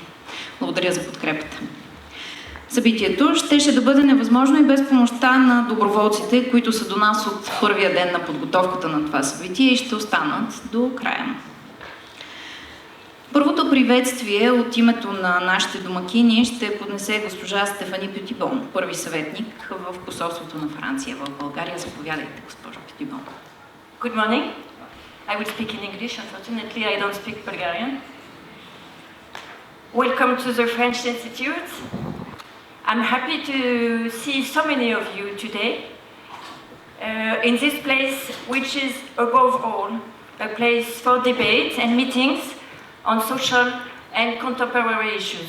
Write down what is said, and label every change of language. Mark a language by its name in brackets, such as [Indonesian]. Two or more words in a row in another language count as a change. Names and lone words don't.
[Bulgarian] Благодаря за подкрепата. Събитието щеше да бъде невъзможно и без помощта на доброволците, които са до нас от първия ден на подготовката на това събитие и ще останат до края. Първото приветствие от името на нашите домакини ще поднесе госпожа Стефани Петибон, първи съветник в посолството на Франция в България. Заповядайте, госпожо Петибон. [English] Good morning. I will speak in English. Unfortunately, I don't speak Bulgarian. Welcome to the French Institute. I'm happy to see so many of you today in this place, which is above all a place for debate and meetings on social and contemporary issues.